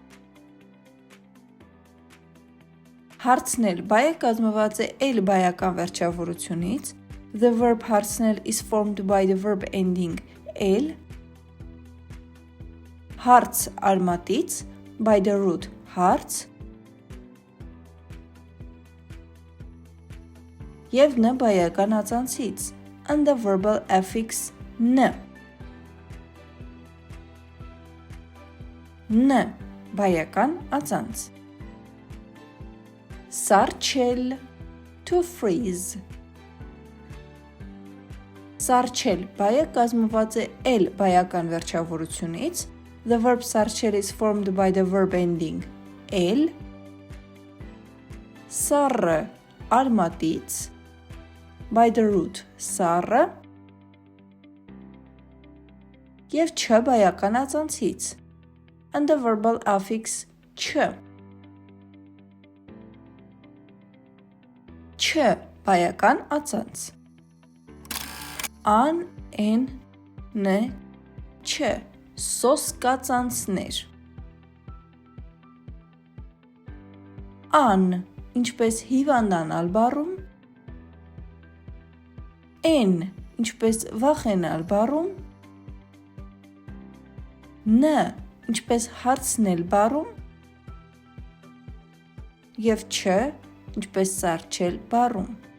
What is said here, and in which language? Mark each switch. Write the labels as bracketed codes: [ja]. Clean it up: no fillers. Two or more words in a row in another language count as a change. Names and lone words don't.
[hy] Հարցնել բայը կազմված է էլ բայական վերջավորությունից. [en] The verb հարցնել is formed by the verb ending էլ, [hy] հարց արմատից, [en] by the root հարց, [hy] և ն բայական ածանցից [en] and the verbal affix ն. [hy] Ն բայական ածանց. Սառչել, [en] to freeze. [hy] Սառչել բայը կազմված է էլ բայական վերջավորությունից. [en] The verb սառչել is formed by the verb ending էլ, [hy] սառը արմատից, [en] by the root սառը, [hy] և չ բայական ածանցից [en] and the verbal affix չ. [hy] Չ բայական ածանց. Ան, են, ն, չ. Սոսկածանցներ. Ան, ինչպես հիվանդանալ բառում, են, ինչպես վախենալ բառում, ն, ինչպես հարցնել բառում, և չ, ինչպես սառչել բառում.